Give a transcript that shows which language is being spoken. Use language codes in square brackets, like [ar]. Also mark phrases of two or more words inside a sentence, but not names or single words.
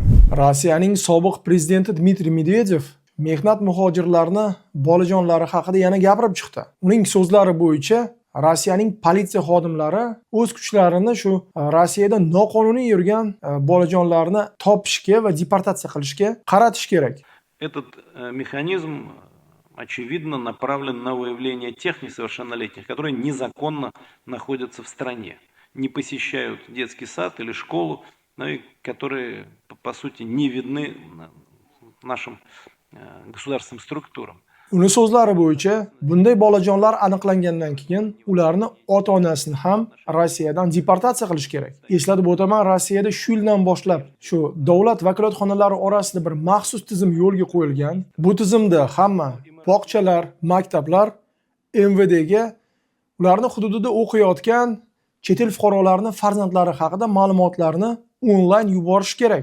[uz] Rossiyaning sobiq prezidenti Dmitriy Medvedev mehnat muhojirlarini bolajonlari haqida yana gapirib chiqdi. Uning so'zlari bo'yicha Rossiyaning politsiya xodimlari o'z kuchlarini shu Rossiyada noqonuniy yurgan bolajonlarni topishga va deportatsiya qilishga qaratish kerak. [ru] Этот механизм, очевидно, направлен на выявление тех несовершеннолетних, которые незаконно находятся в стране, не посещают детский сад или школу, но и которые, по сути, не видны нашим государственным структурам. [uz] Uning so'zlari bo'yicha, bunday bolajonlar aniqlangandan keyin ularni ota-onasini ham Rossiyadan deportatsiya qilish kerak. Eslatib o'taman, Rossiyada shu yildan boshlab shu davlat vakolatxonalari orasida bir maxsus tizim yo'lga qo'yilgan. Bu tizimda hamma bog'chalar, maktablar MVDga ularni hududida o'qiyotgan chet el fuqarolarining farzandlari haqida ma'lumotlarni onlayn yuborish kerak.